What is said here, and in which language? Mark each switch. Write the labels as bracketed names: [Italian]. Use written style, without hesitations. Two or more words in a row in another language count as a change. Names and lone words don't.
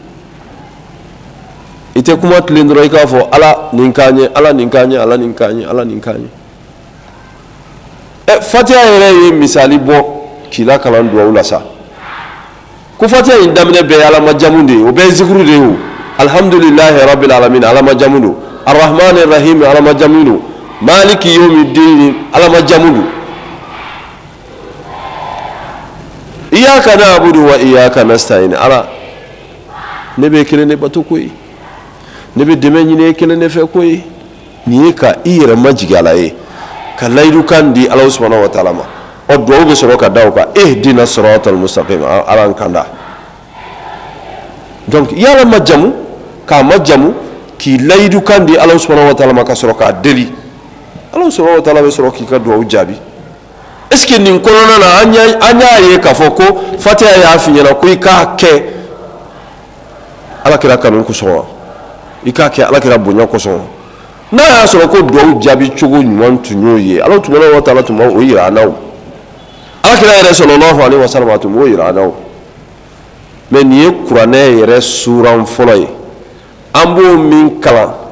[Bambara] i tɛ kuma tilen dɔrɔn i k'a fɔ ala nin k'an ye ala nin k'an ye ala nin k'an ye ala nin k'an ye fatiha yɛrɛ ye misali bɔ k'i la kalan duwawu la sa ko fatiha in daminɛ bɛɛ ye ala majamu de ye o bɛɛ ye zikuru de ye o [Arabic] الحمد لله رب العالمين [Bambara] ala majamu don [Arabic] الرحمن الرحيم [Bambara] ala majamu don [Arabic] مالك يوم الدين [Bambara] ala majamu don [Arabic] إياك نعبد وإياك نستعين [Bambara] ala ne bɛ kelen ne bato koyi ne bɛ dɛmɛ ɲini kelen ne fɛ koyi nin ye ka i yɛrɛ majigin ala ye ka layidu kan di ala [Arabic] سبحانه وتعالى [Bambara] ma o duwawu bɛ sɔrɔ ka da o kan [Arabic] اهدنا الصراط المستقيم [Bambara] ala an kanda donc i ala majamu k'a majamu k'i layidu kan di ala [Arabic] سبحانه وتعالى [Bambara] ma ka sɔrɔ k'a deli ala [Arabic] سبحانه وتعالى [Bambara] bɛ sɔrɔ k'i ka duwawu jaabi [French] est-ce que [Bambara] nin kɔnɔna na an y'a ye k'a fɔ ko fatiha y'a f'i ɲɛna ko i k'a kɛ ala kira kanu kosɔn wa i k'a kɛ ala kira bonya kosɔn n'a y'a sɔrɔ ko duwawu jaabi cogo ɲuman tun y'o ye ala [Arabic] سبحانه وتعالى [Bambara] tun b'o yira an na o ala kira yɛrɛ [Arabic] صلى الله عليه وسلم [Bambara] tun b'o yira an na o mais nin ye kuranɛ yɛrɛ suran fɔlɔ ye an b'o min kalan